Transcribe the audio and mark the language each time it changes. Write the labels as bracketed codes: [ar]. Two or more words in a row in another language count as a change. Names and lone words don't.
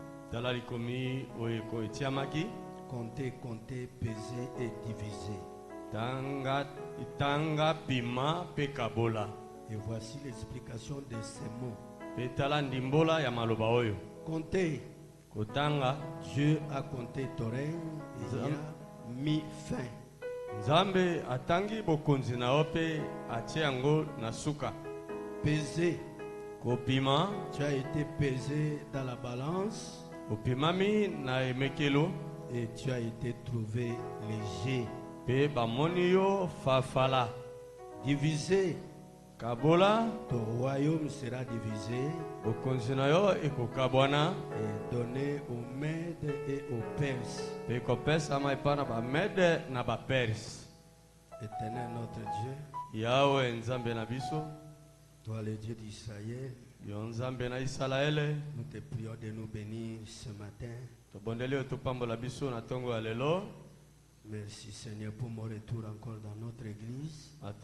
[fr] Compter, compter, peser et diviser. Et voici l'explication de ces mots. Compter. Dieu a compté ton règne et il a mis fin. [ln] Nzambe atangi bokonzi na ope atiango nasuka. [fr] Peser. [ln] Kopima. [fr] Tu as été pesé dans la balance. [ln] Opimami na emekelo. [fr] Et tu as été trouvé léger. [ln] Pe bamonio fafala. [fr] Divisé. [ln] Kabola. [fr] Ton royaume sera divisé. [ln] Bokonzi na yo ekokabwana. [fr] Et donné aux Mèdes et aux Perses. [ln] Pe kopesa maipana ba Mèdes na ba Perses. [fr] Éternel notre Dieu. [ln] Yahweh nzambe na biso. [fr] Toi le Dieu d'Israël. Nous te prions de nous bénir ce matin. Merci Seigneur pour mon retour encore dans notre église.